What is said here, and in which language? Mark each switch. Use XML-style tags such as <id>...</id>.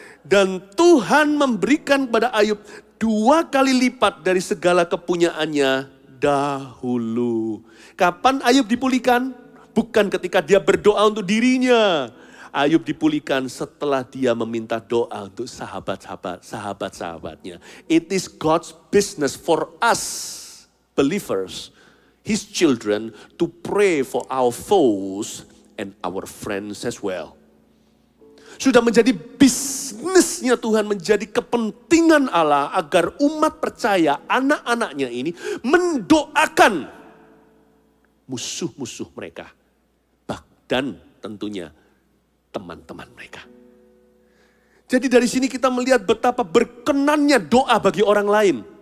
<id>Dan Tuhan memberikan kepada Ayub 2 kali lipat dari segala kepunyaannya dahulu. Kapan Ayub dipulihkan? Bukan ketika dia berdoa untuk dirinya. Ayub dipulihkan setelah dia meminta doa untuk sahabat-sahabatnya.</id> <en>It is God's business for us believers, His children, to pray for our foes and our friends as well.</en> <id>Sudah menjadi bisnisnya Tuhan, menjadi kepentingan Allah agar umat percaya, anak-anaknya ini mendoakan musuh-musuh mereka. Dan tentunya teman-teman mereka. Jadi dari sini kita melihat betapa berkenannya doa bagi orang lain.</id>